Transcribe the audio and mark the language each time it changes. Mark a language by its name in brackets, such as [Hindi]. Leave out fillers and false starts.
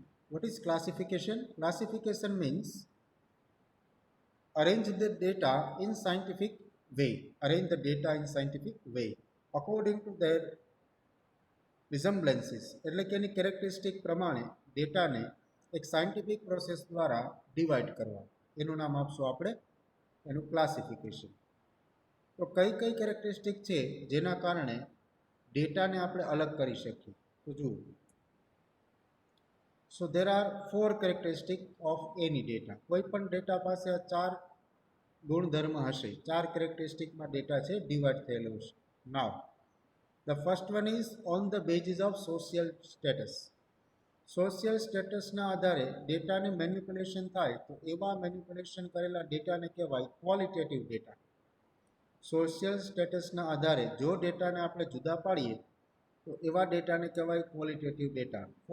[English] What is classification? Classification means arrange the data in scientific way. Arrange the data in scientific way according to their resemblances. [Gujarati] એટલે કે એની characteristic પ્રમાણે ડેટાને એક scientific process દ્વારા divide કરવા, એનું નામ આપશું આપણે એનું ક્લાસિફિકેશન. તો કઈ કઈ કેરેક્ટરિસ્ટિક છે જેના કારણે ડેટાને આપણે અલગ કરી શકીએ? તો જુઓ, [English] So there are four characteristics of any data. [Gujarati] કોઈ પણ ડેટા પાસે આ ચાર ગુણધર્મ હશે, ચાર કેરેક્ટરિસ્ટિકમાં ડેટા છે ડિવાઈડ થયેલો છે. [English] Now the first one is on the basis of social status. [Gujarati] Social સ્ટેટસના આધારે ડેટાને મેનિપ્યુલેશન થાય તો એવા મેનિપ્યુલેશન કરેલા ડેટાને કહેવાય ક્વોલિટેટિવ ડેટા. સોશિયલ સ્ટેટસના આધારે જો ડેટાને આપણે જુદા પાડીએ તો એવા ડેટાને કહેવાય ક્વોલિટેટિવ ડેટા.